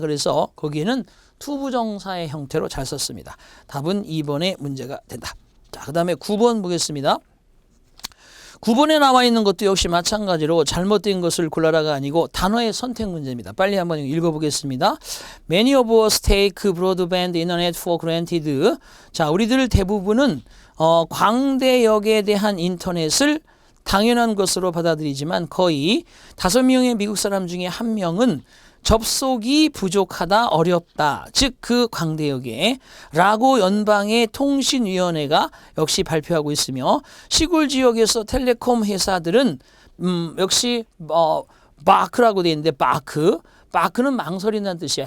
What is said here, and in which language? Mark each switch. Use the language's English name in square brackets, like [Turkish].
[Korean] 그래서 거기에는 투부정사의 형태로 잘 썼습니다. 답은 2번의 문제가 된다. 자, 그 다음에 9번 보겠습니다. 9번에 나와 있는 것도 역시 마찬가지로 잘못된 것을 골라라가 아니고 단어의 선택 문제입니다. 빨리 한번 읽어보겠습니다. [English] Many of us take broadband internet for granted. [Korean] 자, 우리들 대부분은 광대역에 대한 인터넷을 당연한 것으로 받아들이지만 거의 5명의 미국 사람 중에 1명은 접속이 부족하다, 어렵다. 즉 그 광대역에 라고 연방의 통신위원회가 역시 발표하고 있으며 시골 지역에서 텔레콤 회사들은 역시 바크라고 돼 있는데 바크는 망설인다는 뜻이야.